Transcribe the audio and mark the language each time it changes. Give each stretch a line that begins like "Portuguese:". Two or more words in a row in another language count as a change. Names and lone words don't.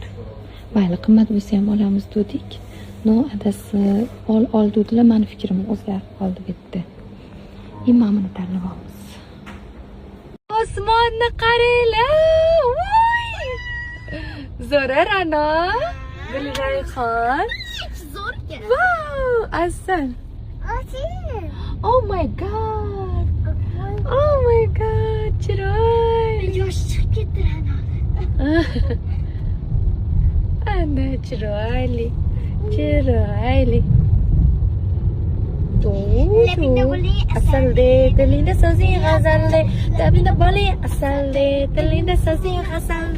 Uzbek: Mayli, qimmat bo'lsa ham olamiz dedik. No, adasi ol dedilar, meni fikrim o'zgarib qoldi bitta. Ma'mini tanlab olamiz. Osmonni qaranglar. Voy! Zo'ra Ra'no. Gulrayhon. Zo'rga. Wow, asal.
English: Oh my god. Oh my god,
Uzbek: chiroy. Yosh chiqib ketdi Ra'no. Ana chiroyli. Chiroyli. Labinda bo'ling, asalde, tilingda so'zing g'azalde. Labinda bo'ling, asalde, tilingda so'zing g'azalde.